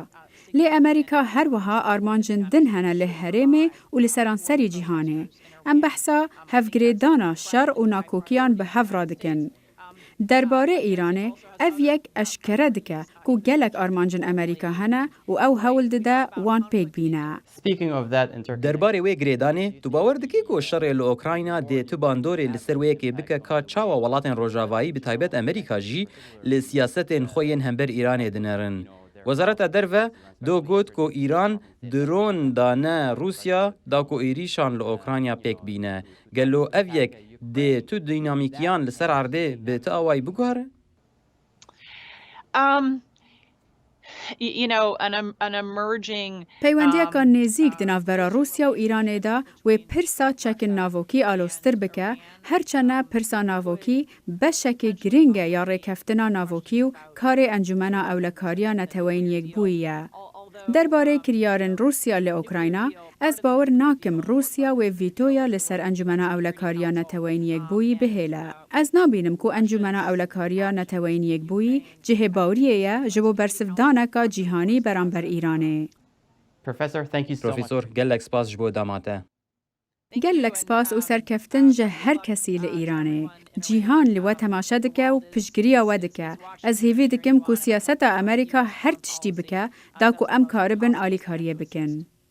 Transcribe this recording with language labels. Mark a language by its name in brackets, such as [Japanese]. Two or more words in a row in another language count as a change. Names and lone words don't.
[Kurdish] Lê Amerîka her wiha armancên din hene li herêmê û li seranserî cîhanê. Em behsa hevgirêdana şer û nakokiyan bi hev radikin. Derbarê Îranê ev yek eşkere dike ku gelek armancên Amerîka hene û ew hewl dide wan pêk bîne. [English] Speaking of that in Turkey, [Kurdish] derbarê wê girêdanê tu bawer dikî ku şerê li Ukrayna dê tu bandorê li ser wêyekê bike ka çawa welatên rojavayî bi taybet Amerîka jî li siyasetên xwe yên hember Îranê dinerin. Wezareta Derve do got ku Îran dron dane Rûsya da ku êrîşan li Ukrayna pêk bîne. Gelo ev yek dê tu dînamîkiyan li ser erdê bi ti awayî biguhere? [English] You know, an emerging [Kurdish] Peywendiyeka nêzik di navbera Rûsya û Îranê de wê pirsa çekên navokî alostir bike, herçene pirsa navokî beşekê giring e ya rêkeftina navokî û karê Encûmena Ewlekariya Neteweyên Yekbûyî ye. Derbarê kiryarên Rûsya li Ukrayna, ez bawer nakim Rûsya wê vîtoya li ser Encûmena Ewlekariya Neteweyên Yekbûyî bihêle. Ez nabînim ku Encûmena Ewlekariya Neteweyên Yekbûyî cihêbaweriyê ye ji bo bersivdaneka cîhanî beramber Îranê. [English] Professor, thank you so much. [Kurdish] Profesor gelek spas ji bo damate. Gelek spas û serkeftin ji her kesî li Îranê. Cîhan li we temaşe dike û piştgiriya we dike. Ez hêvî dikim ku siyaseta Amerîka her tiştî bike da ku em karibin alîkariyê bikin.